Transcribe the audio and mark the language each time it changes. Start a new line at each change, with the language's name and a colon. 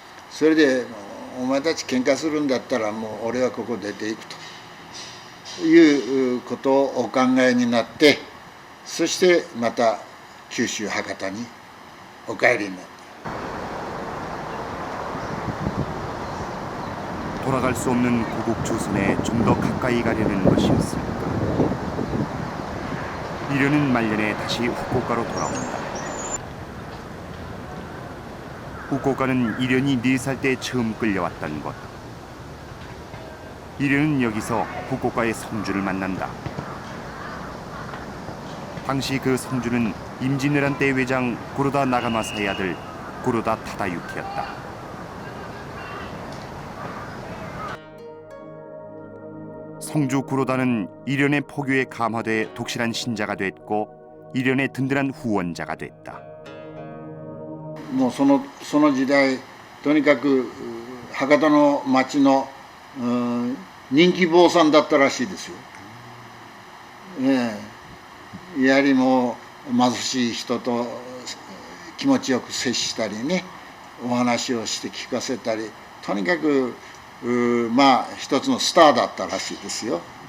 Japanese: それでお前たち喧嘩するんだったらもう俺はここ出ていくということをお考えになって、そしてまた九州博多にお帰りになった。
Korean: 돌아갈 수 없는 고국 조선에 좀 더 가까이 가려는 것이었을까. 이련은 말년에 다시 후쿠오카로 돌아온다. 후쿠오카는 이련이 4살 때 처음 끌려왔던 곳. 이련은 여기서 후쿠오카의 성주를 만난다. 당시 그 성주는 임진왜란 때 외장 고로다 나가마사의 아들 고로다 타다유키였다. 성주 구로다는 이련의 포교에 감화돼 독실한 신자가 됐고 이련의 든든한 후원자가 됐다.
Japanese: もうその時代とにかく博多の町の人気坊さんだったらしいですよ。やはりもう貧しい人と気持ちよく接したりね、お話をして聞かせたり、とにかく まあ一つのスターだったらしいですよ。